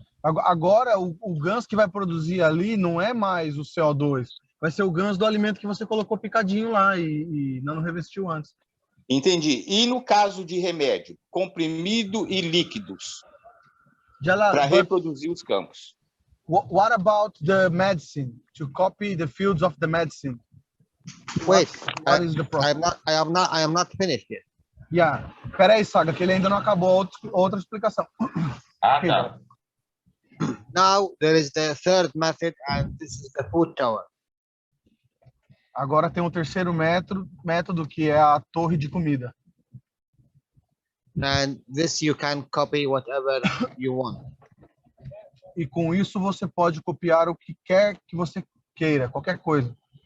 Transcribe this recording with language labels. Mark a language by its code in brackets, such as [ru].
[pt] Agora, o ganso que vai produzir ali não é mais o CO2, vai ser o ganso do alimento que você colocou picadinho lá e não revestiu antes. Entendi. E no caso de remédio, comprimido e líquidos, para reproduzir os campos? [en] What about the medicine? To copy the fields of the medicine? Wait, what is the process? I am not finished yet. Yeah. [pt] Peraí, Saga, que ele ainda não acabou outra explicação. Ah, Ok, tá. [en] Now there is the third method, and this is the food tower. [pt] Agora tem um terceiro método que é a torre de comida. [en] And this you can copy whatever you want. [pt] E com isso você pode copiar o que quer que você queira, qualquer coisa.